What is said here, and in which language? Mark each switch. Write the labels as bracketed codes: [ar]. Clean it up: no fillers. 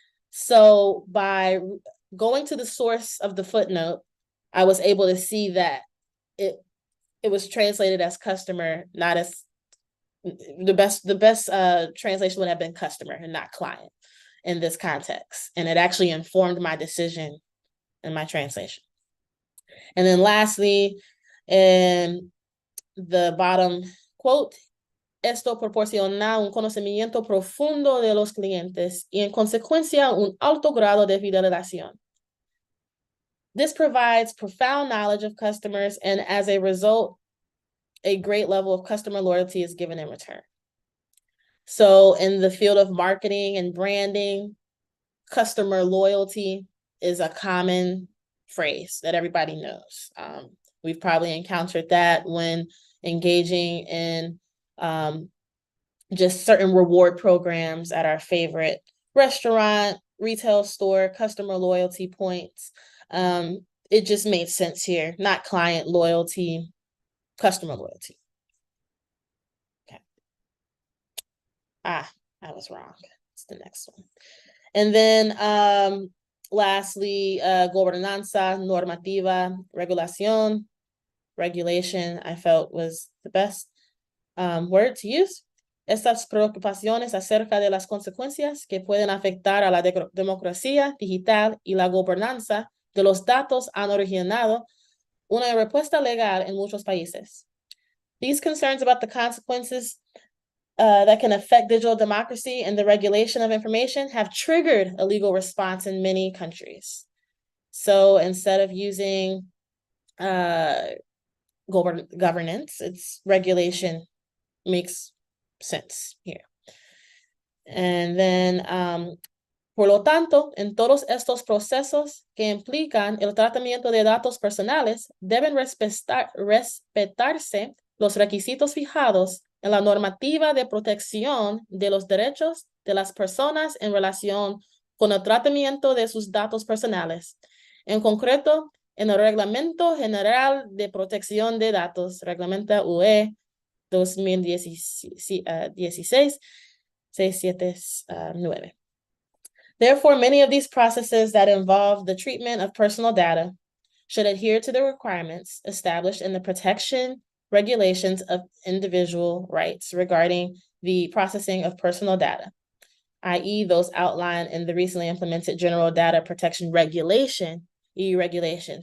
[en] So by going to the source of the footnote, I was able to see that it was translated as customer, not as the best translation would have been customer and not client in this context. And it actually informed my decision in my translation. And then lastly, in the bottom quote, [es] esto proporciona un conocimiento profundo de los clientes y en consecuencia un alto grado de fidelización. [en] This provides profound knowledge of customers, and as a result, a great level of customer loyalty is given in return. So in the field of marketing and branding, customer loyalty is a common phrase that everybody knows. We've probably encountered that when engaging in just certain reward programs at our favorite restaurant, retail store, customer loyalty points. It just made sense here, not client loyalty, customer loyalty. Okay. I was wrong. It's the next one. And then lastly, gobernanza, normativa, regulación. Regulation, I felt was the best word to use. [es] Estas preocupaciones acerca de las consecuencias que pueden afectar a la democracia digital y la gobernanza de los datos han originado una respuesta legal en muchos países. [en] These concerns about the consequences that can affect digital democracy and the regulation of information have triggered a legal response in many countries. So instead of using governance, it's regulation. Makes sense here. And then, [es] por lo tanto, en todos estos procesos que implican el tratamiento de datos personales, deben respetarse los requisitos fijados en la normativa de protección de los derechos de las personas en relación con el tratamiento de sus datos personales. En concreto, en el Reglamento General de Protección de Datos, Reglamento UE 2016-679. [en] Therefore, many of these processes that involve the treatment of personal data should adhere to the requirements established in the protection regulations of individual rights regarding the processing of personal data, i.e. those outlined in the recently implemented General Data Protection Regulation, EU regulation.